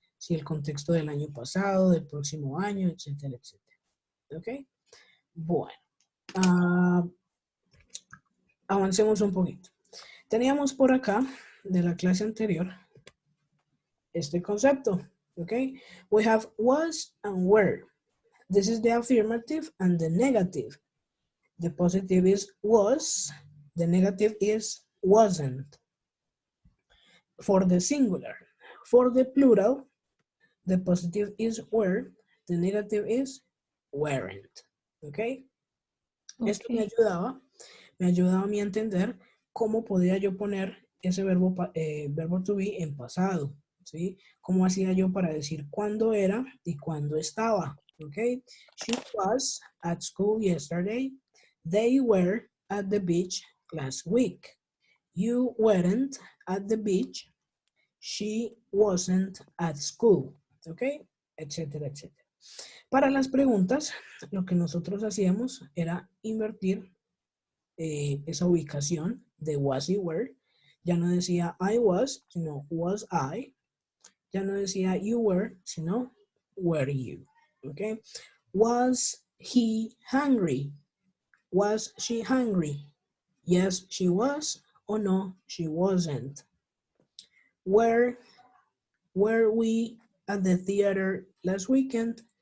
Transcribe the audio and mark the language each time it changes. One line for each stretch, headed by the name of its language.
Spanish: Si el contexto del año pasado, del próximo año, etcétera, etcétera. ¿Ok? Bueno. Avancemos un poquito. Teníamos por acá, de la clase anterior, este concepto.
English: ¿Ok? We have was and were. This is the affirmative and the negative. The positive is was. The negative is wasn't. For the singular. For the plural, the positive is were. The negative is weren't. ¿Ok?
Spanish: Esto me ayudaba a mí a entender cómo podía yo poner ese verbo to be en pasado. ¿Sí? ¿Cómo hacía yo para decir cuándo era y cuándo estaba?
English: Okay. She was at school yesterday. They were at the beach last week. You weren't at the beach. She wasn't at school. Okay. Etcétera, etcétera.
Spanish: Para las preguntas, lo que nosotros hacíamos era invertir esa ubicación de was y were. Ya no decía I was, sino was I. Ya no decía you were, sino were you. Okay.
English: Was he hungry? Was she hungry? Yes, she was, or no, she wasn't. Were we at the theater last weekend?